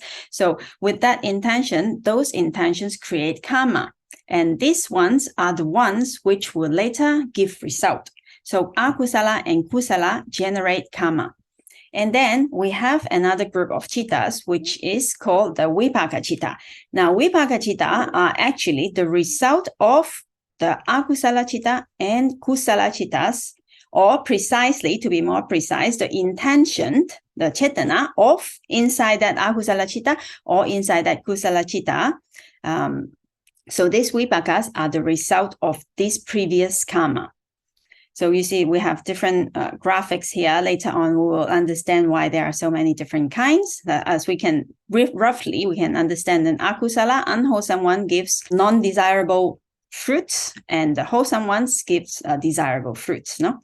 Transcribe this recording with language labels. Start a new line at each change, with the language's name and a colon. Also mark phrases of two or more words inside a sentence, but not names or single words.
English: So with that intention, those intentions create karma. And these ones are the ones which will later give result. So akusala and kusala generate karma. And then we have another group of cittas, which is called the
Pali: vipaka citta.
English: Now,
Pali: vipaka citta
English: are actually the result of the
Pali: akusala citta
English: and
Pali: kusala cittas,
English: or precisely, to be more precise, the intention, the chetana of inside that
Pali: akusala citta
English: or inside that
Pali: kusala citta.
English: So these vipakas are the result of this previous karma. So you see, we have different graphics here. Later on, we will understand why there are so many different kinds. As we can, roughly, we can understand an akusala, unwholesome one gives non-desirable fruits, and the wholesome ones gives desirable fruits, no?